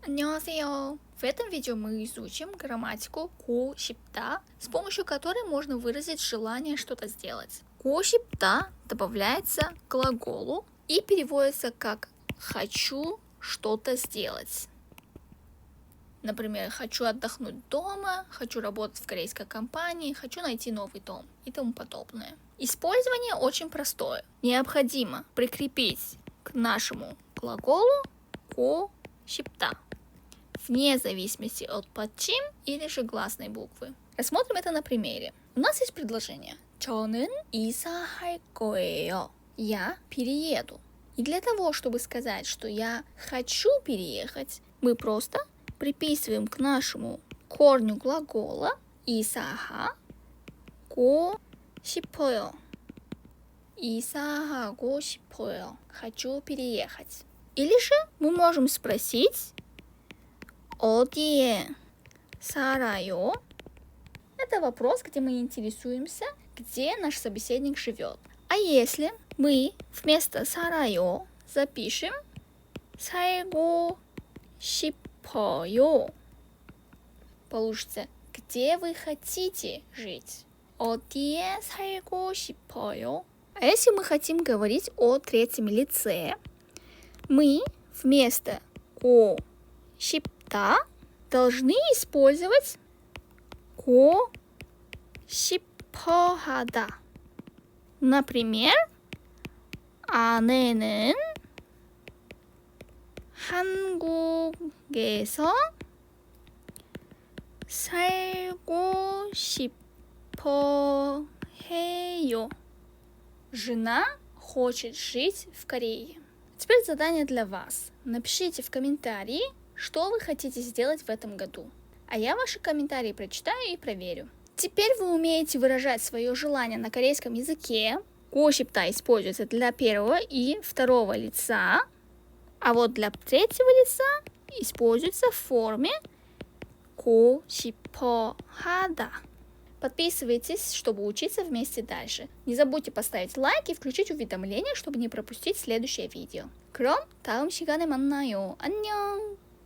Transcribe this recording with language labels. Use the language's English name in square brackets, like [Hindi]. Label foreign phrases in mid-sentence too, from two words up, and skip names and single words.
[Korean] 안녕하세요. [Russian] В этом видео мы изучим грамматику [Korean] 고 싶다, [Russian] с помощью которой можно выразить желание что-то сделать. [Korean] 고 싶다 [Russian] добавляется к глаголу и переводится как «хочу что-то сделать». Например, «хочу отдохнуть дома», «хочу работать в корейской компании», «хочу найти новый дом» и тому подобное. Использование очень простое. Необходимо прикрепить к нашему глаголу [Korean] 고 싶다, [Russian] вне зависимости от 받침 или же гласной буквы. Рассмотрим это на примере. У нас есть предложение [Korean] 저는 이사할 거예요. [Russian] Я перееду. И для того, чтобы сказать, что я хочу переехать, мы просто приписываем к нашему корню глагола [Korean] 이사하고 싶어요. 이사하고 싶어요. [Russian] Хочу переехать. Или же мы можем спросить [Korean] 어디에 살아요? [Russian] Это вопрос, где мы интересуемся, где наш собеседник живет. А если мы вместо 살아요 запишем [Korean] 살고 싶어요, [Russian] получится где вы хотите жить? [Korean] 어디에 살고 싶어요? [Russian] А если мы хотим говорить о третьем лице, мы вместо [Korean] 고 싶다 [Russian] должны использовать [Korean] 고 싶어하다. Например, 아내는 한국에서 살고 싶어 해요. [Russian] Жена хочет жить в Корее. Теперь задание для вас. Напишите в комментарии, что вы хотите сделать в этом году. А я ваши комментарии прочитаю и проверю. Теперь вы умеете выражать свое желание на корейском языке. [Korean] 고 싶다 [Russian] используется для первого и второго лица, а вот для третьего лица используется в форме [Korean] 고 싶어하다. [Russian] Подписывайтесь, чтобы учиться вместе дальше. Не забудьте поставить лайк и включить уведомления, чтобы не пропустить следующее видео. [Korean] 그럼 다음 시간에 만나요. 안녕!